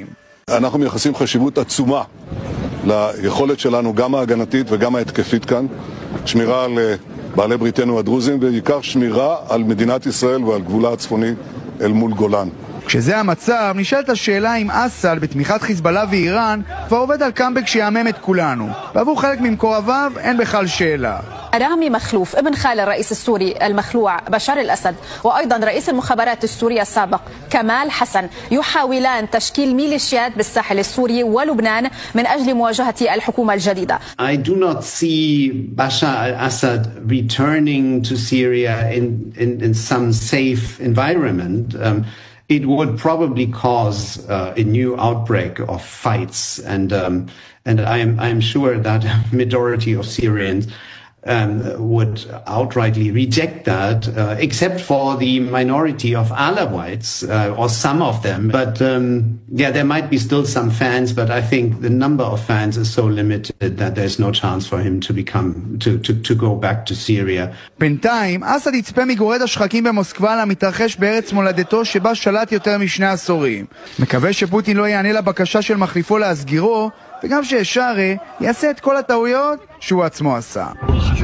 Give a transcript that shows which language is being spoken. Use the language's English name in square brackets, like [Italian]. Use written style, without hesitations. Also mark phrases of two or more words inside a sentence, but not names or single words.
[Hebrew] אנחנו מייחסים חשיבות עצומה ליכולת שלנו, גם ההגנתית וגם ההתקפית כאן, שמירה על בעלי בריתנו הדרוזים, ובעיקר שמירה על מדינת ישראל ועל גבולה הצפוני אל מול גולן. כשזה המצב, נשאלת השאלה אם אסד, בתמיכת חיזבאללה ואיראן, כבר עובד על קאמבק שיעמם את כולנו. ועבור חלק ממקורביו אין בכלל שאלה. [Arabic] رامي مخلوف ابن خال الرئيس السوري المخلوع بشار الأسد وأيضا رئيس المخابرات السورية السابق كمال حسن يحاولان تشكيل ميليشيات بالساحل السوري ولبنان من أجل مواجهة الحكومة الجديدة. [English] I do not see Bashar al-Assad returning to Syria in some safe environment. It would probably cause a new outbreak of fights, and I am sure that a majority of Syrians would outrightly reject that, except for the minority of Alawites, or some of them. But there might be still some fans, but I think the number of fans is so limited that there's no chance for him to go back to Syria. [Hebrew] בינתיים, אסד יצפה מגורד השחקים במוסקבה למתרחש בארץ מולדתו שבה שלט יותר משני עשורים. מקווה שפוטין לא יענה לבקשה של מחליפו להסגירו, וגם שאשארה יעשה את כל הטעויות שהוא עצמו עשה.